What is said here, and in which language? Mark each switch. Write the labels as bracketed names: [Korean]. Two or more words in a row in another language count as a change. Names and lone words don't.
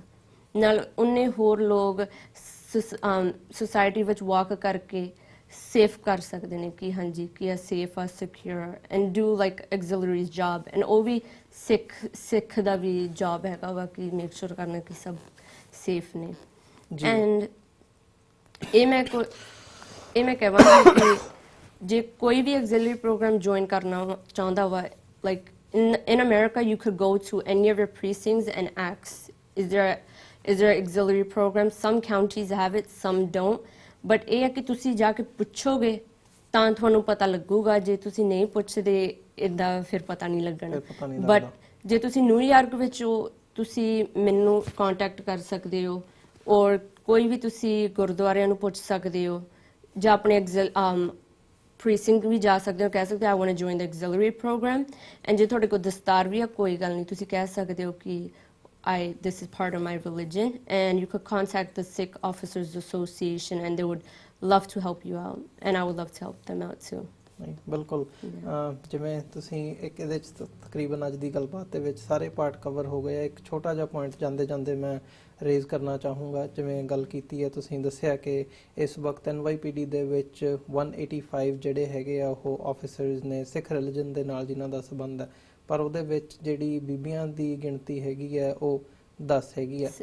[Punjabi] ਨਾਲ ਉਹਨੇ ਹੋਰ ਲੋਕ ਸੁਸਾਇਟੀ ਵਿੱਚ ਵਾਕ ਕਰਕੇ ਸੇਫ ਕਰ ਸਕਦੇ ਨੇ ਕਿ ਹਾਂਜੀ ਕਿ ਆ ਸੇਫ ਆ, [English] secure and do like auxiliaries job. [Punjabi] ਐਂਡ ਉਹ ਵੀ ਸਿੱਖ ਦਾ ਵੀ ਜੌਬ ਹੈਗਾ ਵਾ ਕਿ [English] make sure [Punjabi] ਕਰਨਾ ਕਿ ਸਭ ਸੇਫ ਨੇ। ਐਂਡ ਇਹ ਮੈਂ ਕਹਾਂਗੀ ਕਿ ਜੇ ਕੋਈ ਵੀ [English] auxiliary program [Punjabi] join ਕਰਨਾ ਚਾਹੁੰਦਾ ਵਾ, [English] like in America you could go to any of your precincts and ask, is there auxiliary program? Some counties have it, some don't, but [Punjabi] ਇਹ ਹੈ ਕਿ ਤੁਸੀਂ ਜਾ ਕੇ ਪੁੱਛੋਗੇ ਤਾਂ ਤੁਹਾਨੂੰ ਪਤਾ ਲੱਗੂਗਾ। ਜੇ ਤੁਸੀਂ ਨਹੀਂ ਪੁੱਛਦੇ ਇਦਾਂ ਫਿਰ ਪਤਾ ਨਹੀਂ ਲੱਗਣਾ। ਬਟ ਜੇ ਤੁਸੀਂ ਨਿਊਯਾਰਕ ਵਿੱਚ ਹੋ ਤੁਸੀਂ ਮੈਨੂੰ ਕੰਟੈਕਟ ਕਰ ਸਕਦੇ ਹੋ, ਔਰ ਕੋਈ ਵੀ ਤੁਸੀਂ ਗੁਰਦੁਆਰਿਆਂ ਨੂੰ ਪੁੱਛ ਸਕਦੇ ਹੋ ਜਾਂ ਆਪਣੇ precinct ਵੀ ਜਾ ਸਕਦੇ ਹੋ, ਕਹਿ ਸਕਦੇ ਹੋ [English] I want to join the auxiliary program। and [Punjabi] ਜੇ ਤੁਹਾਡੇ ਕੋਲ ਦਸਤਾਰ ਵੀ ਆ ਕੋਈ ਗੱਲ ਨਹੀਂ, ਤੁਸੀਂ ਕਹਿ ਸਕਦੇ ਹੋ ਕਿ [English] this is part of my religion, and you could contact the Sikh Officers Association and they would love to help you out, and I would love to help them out too। [Punjabi] ਬਿਲਕੁਲ, ਜਿਵੇਂ ਤੁਸੀਂ ਇੱਕ ਇਹਦੇ 'ਚ ਤਕਰੀਬਨ ਅੱਜ ਦੀ ਗੱਲਬਾਤ ਦੇ ਵਿੱਚ ਸਾਰੇ ਪਾਰਟ ਕਵਰ ਹੋ ਗਏ ਆ। ਇੱਕ ਛੋਟਾ ਜਿਹਾ ਪੁਆਇੰਟ ਜਾਂਦੇ ਜਾਂਦੇ ਮੈਂ ਰੇਜ਼ ਕਰਨਾ ਚਾਹੂੰਗਾ। ਜਿਵੇਂ ਗੱਲ ਕੀਤੀ ਹੈ, ਤੁਸੀਂ ਦੱਸਿਆ ਕਿ ਇਸ ਵਕਤ NYPD ਦੇ ਵਿੱਚ 185 ਜਿਹੜੇ ਹੈਗੇ ਆ ਉਹ ਆਫਿਸਰਸ ਨੇ [English] Sikh religion [Punjabi] ਦੇ ਨਾਲ ਜਿਨ੍ਹਾਂ ਦਾ ਸੰਬੰਧ ਹੈ, ਪਰ ਉਹਦੇ ਵਿੱਚ ਜਿਹੜੀ ਬੀਬੀਆਂ ਦੀ ਗਿਣਤੀ ਹੈਗੀ ਹੈ ਉਹ 10 ਹੈਗੀ ਆ।